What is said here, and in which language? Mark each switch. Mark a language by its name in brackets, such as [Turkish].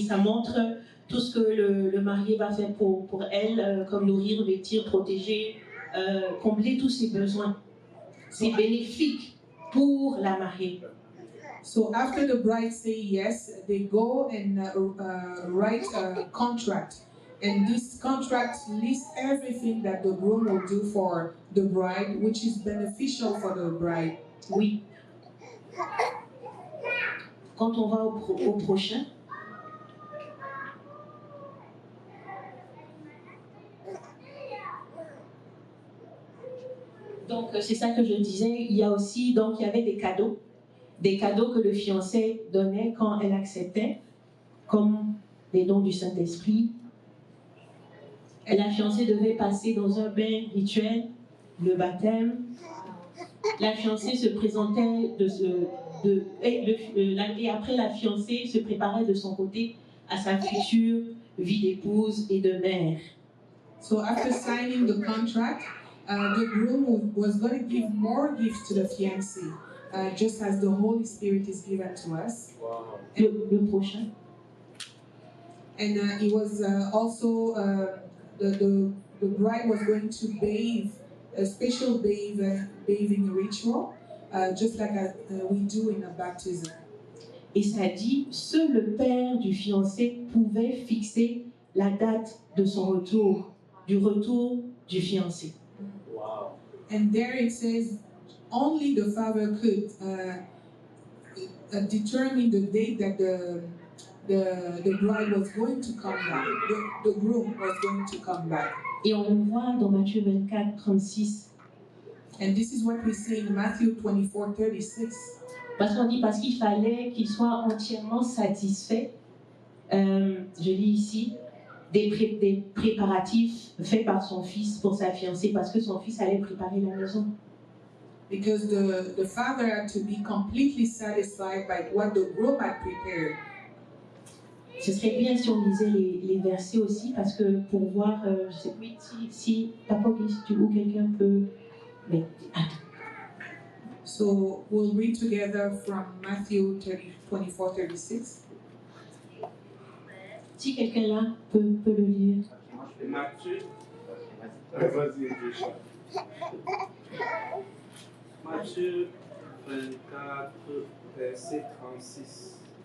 [French] Ça montre tout ce que le marié va faire pour elle, comme nourrir, vêtir, protéger, combler tous ses besoins. C'est bénéfique pour la mariée. [English] So after the bride say yes, they go and write a contract. And this contract lists everything that the groom will do for the bride, which is beneficial for the bride. [French] Oui. Quand on va au prochain. Donc c'est ça que je disais. Il y a aussi, donc il y avait des cadeaux que le fiancé donnait quand elle acceptait, comme les dons du Saint-Esprit. Et la fiancée devait passer dans un bain rituel, le baptême. La fiancée se présentait et après la fiancée se préparait de son côté à sa future vie d'épouse et de mère. [English] So after signing the contract, the groom was going to give more gifts to the fiancée, just as the Holy Spirit is given to us. Wow. [French] Le prochain. [English] And it was also the bride was going to bathe a special bathing ritual, just like we do in a baptism. [French] Et ça dit, seul le père du fiancé pouvait fixer la date de son retour, du retour du fiancé. [English] Wow. And there it says, only the father could determine the date that the bride was going to come back, the groom was going to come back. [French] Et on le voit dans Matthieu 24, 36. [English] And this is what we see in Matthew 24:36. [French] Parce qu'on dit parce qu'il fallait qu'il soit entièrement satisfait, je lis ici, des préparatifs faits par son fils pour sa fiancée, parce que son fils allait préparer la maison. [English] Because the father had to be completely satisfied by what the groom had prepared. [French] Ce serait bien si on lisait les versets aussi, parce que pour voir, je sais plus si Papa ou quelqu'un peut... Mais attends. [English] So we'll read together from Matthew 24:36. [French] Si quelqu'un là peut le lire. Matthieu. Vas-y, Richard. Matthieu 24, verset 36.